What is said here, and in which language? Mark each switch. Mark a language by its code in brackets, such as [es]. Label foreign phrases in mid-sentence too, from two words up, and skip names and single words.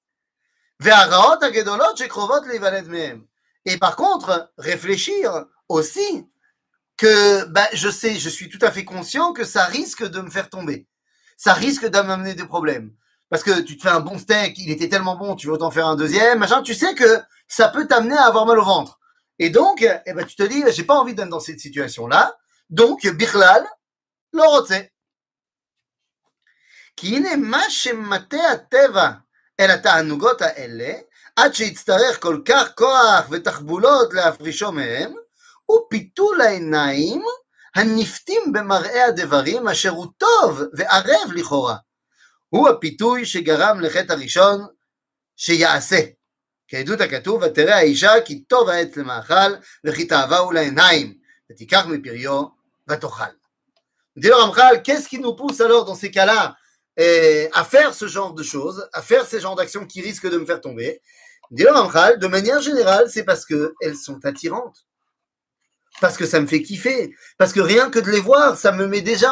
[fr] Et par contre, réfléchir aussi que je suis tout à fait conscient que ça risque de me faire tomber. Ça risque d'amener des problèmes. Parce que tu te fais un bon steak, il était tellement bon, tu veux t'en faire un deuxième, machin, tu sais que ça peut t'amener à avoir mal au ventre. Et donc, tu te dis, j'ai pas envie d'être dans cette situation-là. Donc, [he] Bichlal, לא רוצה. כי הנה מה שמטה הטבע אל התענוגות האלה, עד שיצטרך כל כך כוח ותחבולות להפרישו מהם, ופיתול העיניים הנפתים במראה הדברים, אשר הוא טוב וערב לכאורה. הוא הפיתוי שגרם לחטא הראשון שיעשה. כעדות הכתוב, ותראה האישה כי טוב העץ למאכל, וכי תאווהו לעיניים, ותיקח מפריו ותאכל. [fr] Dit le Ramchal, qu'est-ce qui nous pousse alors dans ces cas-là à faire ce genre de choses, à faire ces genres d'actions qui risquent de me faire tomber? Dit le Ramchal, de manière générale, c'est parce qu'elles sont attirantes. Parce que ça me fait kiffer. Parce que rien que de les voir, ça me met déjà...